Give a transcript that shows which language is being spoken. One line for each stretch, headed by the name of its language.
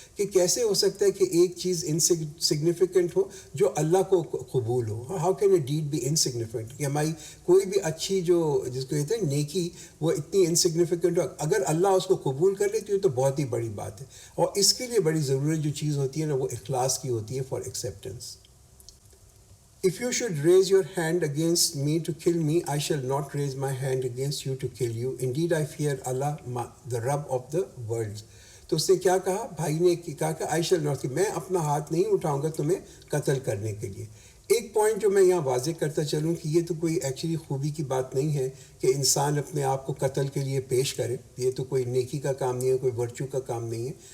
Urdu: کہ کیسے ہو سکتا ہے کہ ایک چیز انسگنیفیکنٹ ہو جو اللہ کو قبول ہو؟
English: how can a deed be insignificant,
Urdu: کہ ہماری کوئی بھی اچھی جو جس کو کہتے ہیں نیکی وہ اتنی انسگنیفیکنٹ ہو، اگر اللہ اس کو قبول کر لیتی ہے تو بہت ہی بڑی بات ہے۔ اور اس کے لیے بڑی ضروری جو چیز ہوتی ہے نا وہ اخلاص کی ہوتی ہے،
English: For acceptance. If you should raise your hand against me to kill me, I shall not raise my hand against you to kill you. Indeed, I fear Allah, the Rabb of the worlds.
Urdu: تو اس نے کیا کہا؟ بھائی نے کہا کہ
English: I shall not،
Urdu: کہ میں اپنا ہاتھ نہیں اٹھاؤں گا تمہیں قتل کرنے کے لیے۔ ایک پوائنٹ جو میں یہاں واضح کرتا چلوں کہ یہ تو کوئی ایکچولی خوبی کی بات نہیں ہے کہ انسان اپنے آپ کو قتل کے لیے پیش کرے، یہ تو کوئی نیکی کا کام نہیں ہے، کوئی ورچو کا کام نہیں ہے.